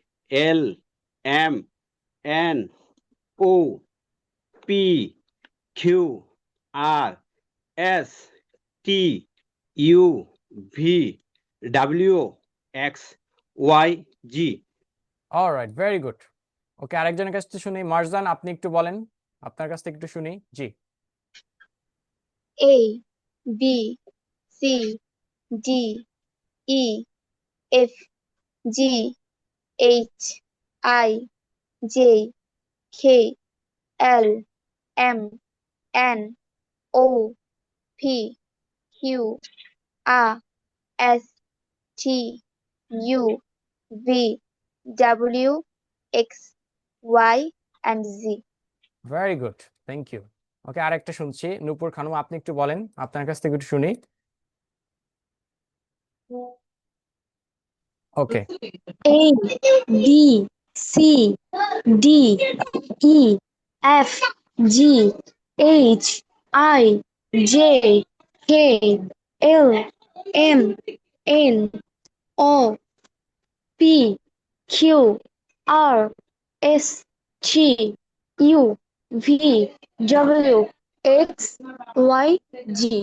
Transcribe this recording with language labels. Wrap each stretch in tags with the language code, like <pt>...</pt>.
<en>L M N O P Q R S T U V W X Y Z. Alright, very good.</en> <bn>ওকে, আরেকজনের কাছ থেকে শুনি। মারজান, আপনি একটু বলেন, আপনার কাছ থেকে একটু শুনি। জি।</bn> <en>A B C D E F G H I J K L M N O P Q R S T U V W X Y and Z. Very good, thank you. Okay,</en> <bn>আরেকটা শুনছি। নূপুর খানম, আপনি একটু বলেন, আপনার কাছ থেকে একটু শুনি।</bn> <en>Okay, A B C D E F G H I J K L M N O P Q R S T U V W X Y Z.</en>